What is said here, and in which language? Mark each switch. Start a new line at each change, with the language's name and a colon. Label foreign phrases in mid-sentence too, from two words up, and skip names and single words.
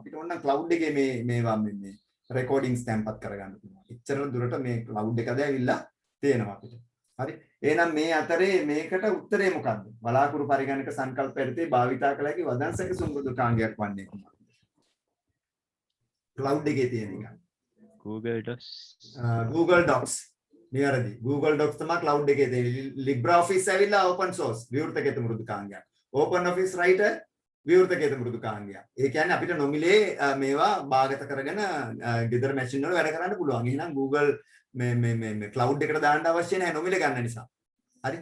Sinhala: අපිට ඕන නම් cloud එකේ මේවා මේ recordings තැන්පත් කරගන්න පුළුවන්. එච්චර දුරට මේ cloud එකද ඇවිල්ලා තියෙනවා අපිට. හරි. එහෙනම් මේ අතරේ මේකට උත්තරේ මොකක්ද? බලාකුරු පරිගණක සංකල්ප යටතේ භාවිතා කළ හැකි වදන්සක සුඹුදුකාංගයක් වන්නේ කොහොමද? cloud එකේ තියෙන එක. Google Docs. Google Docs. නිවැරදි. Google Docs තමයි cloud එකේ තියෙන්නේ. LibreOffice ඇවිල්ලා
English: open source
Sinhala: විවෘත කේත මෘදුකාංගයක්. OpenOffice Writer විවෘත කේත මෘදුකාංගයක්. ඒ කියන්නේ අපිට නොමිලේ මේවා භාගත කරගෙන ගෙදර මැෂින් වල වැඩ කරන්න පුළුවන්. එහෙනම් Google මේ cloud එකට දාන්න අවශ්‍ය නැහැ නොමිලේ ගන්න නිසා. හරි.